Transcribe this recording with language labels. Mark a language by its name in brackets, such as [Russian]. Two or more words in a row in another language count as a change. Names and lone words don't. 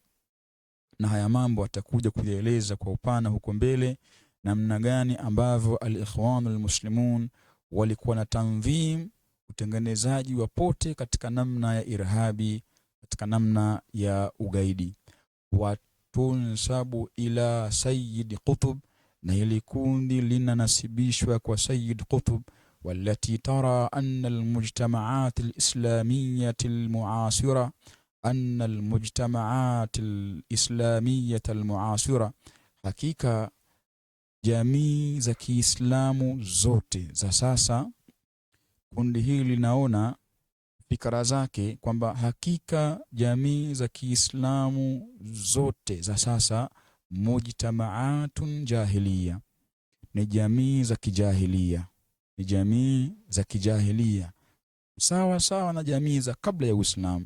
[Swahili] Na haya mambo atakuja kuyaeleza kwa upana huko mbele, namna gani ambavyo al-Ikhwanul Muslimun walikuwa na tanzim, utengenezaji wa pote katika namna ya irhabi, katika namna ya ugaidi. [Arabic] وتنسب إلى [Swahili] Sayyid Qutb, na hili kundi linanasibishwa kwa Sayyid Qutb. [Arabic] والتي ترى أن المجتمعات الإسلامية المعاصرة [Swahili] hakika jamii za Kiislamu zote za sasa, kundi hili linaona fikra zake kwamba hakika jamii za Kiislamu zote za sasa [Arabic] مجتمعات جاهلية, [Swahili] ni jamii za kijahilia, ni jamii za kijahilia sawa sawa na jamii za kabla ya Uislamu.